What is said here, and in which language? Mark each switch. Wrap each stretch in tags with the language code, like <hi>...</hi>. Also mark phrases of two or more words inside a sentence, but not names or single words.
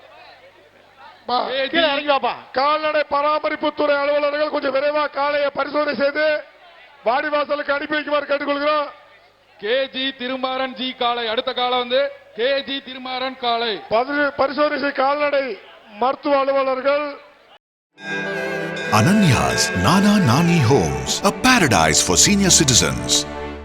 <ta>கால்நடை பராமரிப்புத்துறை அலுவலர்கள் கொஞ்சம் விரைவா காலையை பரிசோதனை செய்து வாடிவாசலுக்கு அனுப்பி வைக்குமாறு கேட்டுக்கொள்கிறோம். கேஜி திருமாறன் ஜி காலை. அடுத்த காலம் வந்து கேஜி திருமாறன் காலை பரிசோதனை செய்ய கால்நடை மருத்துவ அலுவலர்கள்.</ta> <en>Ananya's Nana Nani Homes, a paradise for senior citizens.</en>